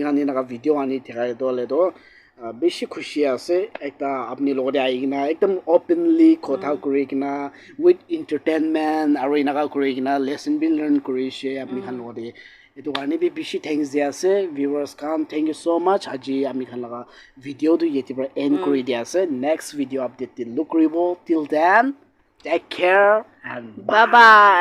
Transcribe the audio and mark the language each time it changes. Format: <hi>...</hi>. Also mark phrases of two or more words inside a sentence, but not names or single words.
<nag>gani naga video ani thikai dole do beshi khushi ase ekta apni logode aigina ekdam openly kotha kuri kina</nag> <en>with entertainment</en> <nag>aro inaga kuri kina lesson be learn kuri she apni khan logode etu karne bi bishi thanks dia ase viewers kan</nag> <en>thank you so much</en> <nag>aji ami khan laga video tu yeti par end kuri dia ase</nag> <en>next video update</en> <nag>til look ribo</nag> <en>till then take care and bye bye</en>